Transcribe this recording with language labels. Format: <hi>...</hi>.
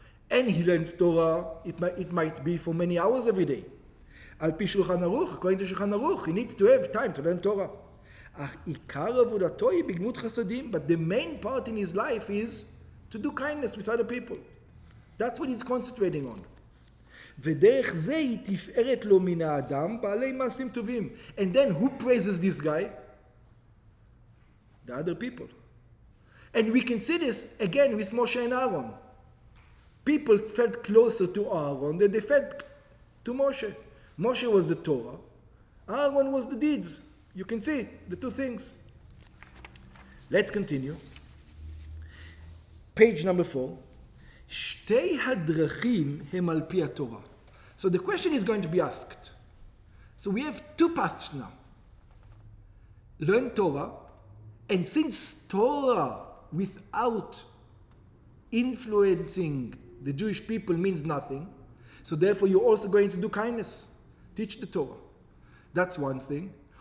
<en>And he learns Torah, it might be for many hours every day.</en> <he>Al pi</he> <en>Shulchan Aruch, according to Shulchan Aruch, he needs to have time to learn Torah.</en> <he>Ach ikar avodato hi bigmut chasadim,</he> <en>but the main part in his life is to do kindness with other people. That's what he's concentrating on.</en> <he>ודרך זה היא תפארת לו מן האדם בעלי מעשים טובים.</he> <en>And then who praises this guy? The other people. And we can see this again with Moshe and Aaron. People felt closer to Aaron than they felt to Moshe. Moshe was the Torah. Aaron was the deeds. You can see the two things. Let's continue. Page number 4.</en> <he>שתי הדרכים הם על פי התורה.</he> <en>So the question is going to be asked. So we have two paths now. Learn Torah, and since Torah without influencing the Jewish people means nothing, so therefore you're also going to do kindness. Teach the Torah. That's one thing.</en>